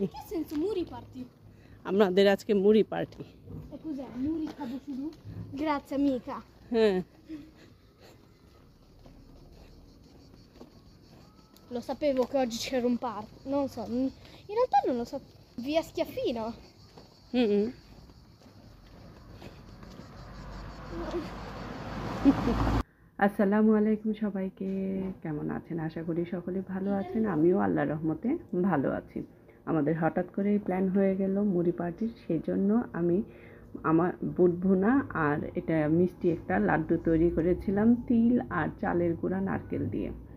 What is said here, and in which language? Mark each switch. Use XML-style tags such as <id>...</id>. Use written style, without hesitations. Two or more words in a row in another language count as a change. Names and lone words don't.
<bn>আমাদের আজকে মুড়ি পার্টি।</bn> <it>Grazie amica.</it> <bn>হ্যাঁ,</bn> <it>Lo sapevo che oggi c'era un party. Non so, in realtà non lo so. Via Schiaffino.</it> <bn>আসসালামু আলাইকুম সবাইকে, কেমন আছেন? আশা করি সকলে ভালো আছেন। আমিও আল্লাহর রহমতে ভালো আছি। আমাদের হঠাৎ করেই প্ল্যান হয়ে গেল মুড়ি পার্টির, সেই জন্য আমি আমার বুট ভুনা আর এটা মিষ্টি একটা লাড্ডু তৈরি করেছিলাম তিল আর চালের গুঁড়া নারকেল দিয়ে।</bn>